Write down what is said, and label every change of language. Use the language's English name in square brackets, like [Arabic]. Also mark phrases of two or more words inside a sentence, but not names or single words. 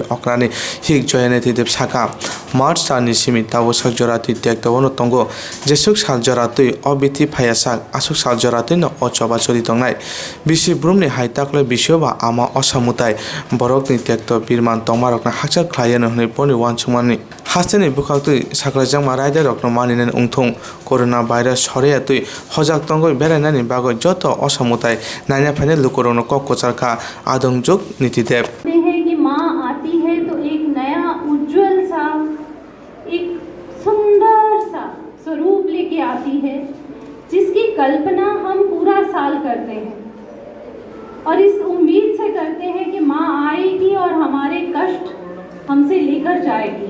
[Bodo] अक्रानि हिक जयनेति देव साका मार्च सानि सिमि तावो सागजराति तेक्तवनो तंगो जेसुक सालजराति अबिति फायासाक आसुक सालजराति न अचबा चलि तंनाय बिसि ब्रुमनि हाइताक्ले बिसोबा आमा असामुताय बरकनि तेक्त बिरमान तंमारकना हाकसार ख्लायनो हनै पनि वानसुमानि हास्तेनि बुखाक्तै साख्लायजांमा रायदे रक्न मानिनानै उंथुं कोरोना भाइरास सरेयातै हजाक तंगै बेरायनानि बागै जत असामुताय नायना फाइने लुकरनो कक्कचारखा आदंजुक नीतिदेव [Hindi] कि माँ आती है तो एक नया उज्जवल सा एक सुंदर सा स्वरूप लेके आती है जिसकी कल्पना हम पूरा साल करते हैं और इस उम्मीद से करते हैं कि माँ आएगी और हमारे कष्ट हमसे लेकर जाएगी।